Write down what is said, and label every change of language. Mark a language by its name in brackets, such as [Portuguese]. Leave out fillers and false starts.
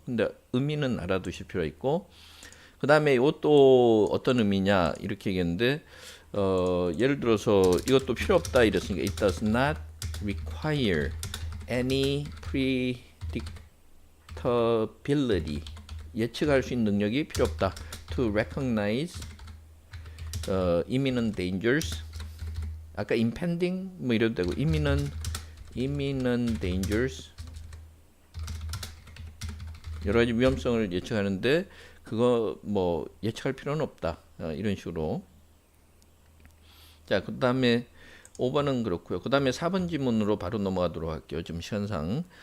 [Korean] 근데 의미는 알아두실 필요가 있고 그 다음에 이것도 어떤 의미냐 이렇게 얘기했는데 예를 들어서 이것도 필요 없다 이랬으니까 [English] it does not require any predictability [Korean] 예측할 수 있는 능력이 필요 없다. [English] To recognize imminent dangers. [Korean] 아까 impending 뭐 이래도 되고 imminent dangers. 여러 가지 위험성을 예측하는데 그거 뭐 예측할 필요는 없다. 이런 식으로. 자, 그다음에 5번은 그렇고요. 그다음에 4번 지문으로 바로 넘어가도록 할게요. 지금 시간상.